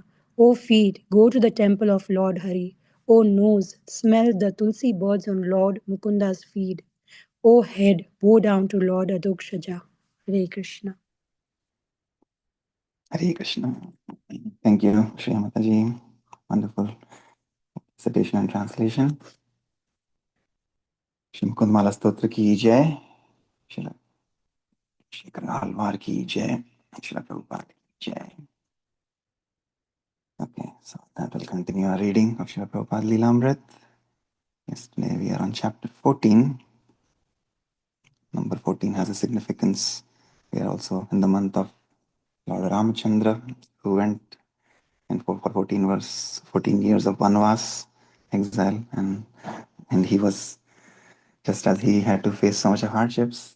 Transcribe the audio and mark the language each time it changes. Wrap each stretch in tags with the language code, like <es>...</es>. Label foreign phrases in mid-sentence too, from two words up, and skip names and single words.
<en>O feet, go to the temple of Lord Hari. O nose, smell the tulsi buds on Lord Mukunda's feet. O head, bow down to Lord Adokshaja. Hare Krishna. Hare Krishna. Thank you, Shri Mataji. Wonderful citation and translation. Shri Mukundmala Stotra</en> <hi>ki jai.</hi> <en>Shri Alvar</en> <hi>ki jai.</hi> <en>Shri Prabhupada</en> <hi>ki jai.</hi> <en>Okay, so that will continue our reading of Shri Prabhupada Leelamrit. Yesterday we are on chapter 14. Number 14 has a significance. We are also in the month of Lord Ramachandra, who went in for 14 years of Vanvas, exile, and he was, just as he had to face so much of hardships.</en>